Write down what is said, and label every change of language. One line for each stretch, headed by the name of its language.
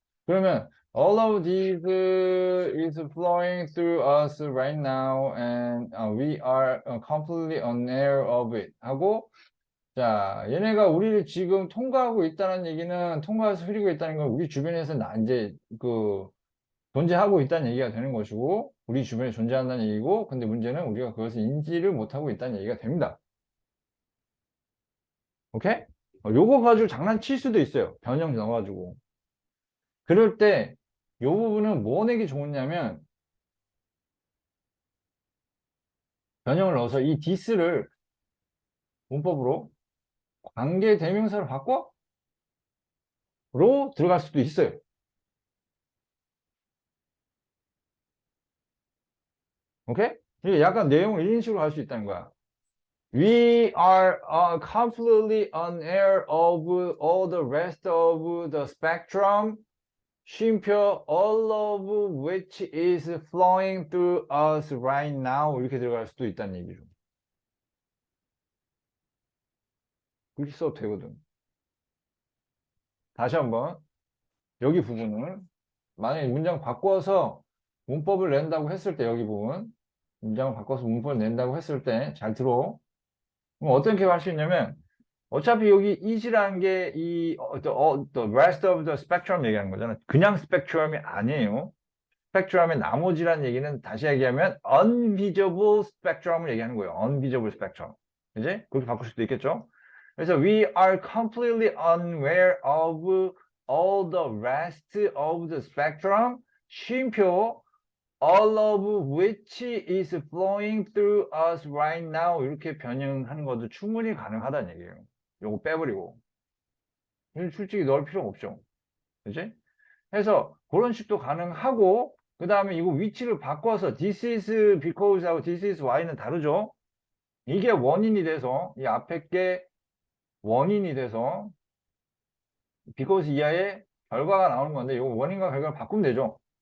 English: 그러면 all of these is flowing through us right now and we are completely unaware of it.
Korean: 하고 자, 얘네가 우리를 지금 통과하고 있다는 얘기는 통과해서 흐리고 있다는 건 우리 주변에서 이제 존재하고 있다는 얘기가 되는 것이고 우리 주변에 존재한다는 얘기고 근데 문제는 우리가 그것을 인지를 못하고 있다는 얘기가 됩니다. 오케이? 요거 가지고 장난칠 수도 있어요. 변형 넣어가지고. 그럴 때 요 부분은 뭐 내기 좋으냐면 변형을 넣어서 이 this를 문법으로 관계 대명사로 바꿔? 로 들어갈 수도 있어요. 오케이? 이게 약간 내용을 이런 식으로 할 수 있다는 거야.
English: We are completely unaware of all the rest of the spectrum, 쉼표 all of which is flowing through us right now
Korean: 이렇게 들어갈 수도 있다는 얘기죠. 그렇게 써도 되거든. 다시 한번 여기 부분을 만약에 문장 바꿔서 문법을 낸다고 했을 때, 여기 부분. 문장을 바꿔서 문법을 낸다고 했을 때, 잘 들어. 그럼 어떻게 할 수 있냐면, 어차피 여기 is라는 게
English: the rest of the spectrum
Korean: 얘기하는 거잖아. 그냥 spectrum이 아니에요. spectrum의 나머지란 얘기는 다시 얘기하면 unvisible spectrum을 얘기하는 거예요.
English: unvisible spectrum.
Korean: 이제 그렇게 바꿀 수도 있겠죠.
English: 그래서 we are completely unaware of all the rest of the spectrum. 쉼표 all of which is flowing through us right now.
Korean: 이렇게 변형하는 것도 충분히 가능하다는 얘기예요. 요거 빼버리고. 솔직히 넣을 필요 없죠. 그지? 해서 그런 식도 가능하고, 그 다음에 이거 위치를 바꿔서
English: this is because
Korean: 하고
English: this is why
Korean: 는 다르죠. 이게 원인이 돼서 이 앞에 게 원인이 돼서 because 이하의 결과가 나오는 건데, 이거 원인과 결과를 바꾸면 되죠.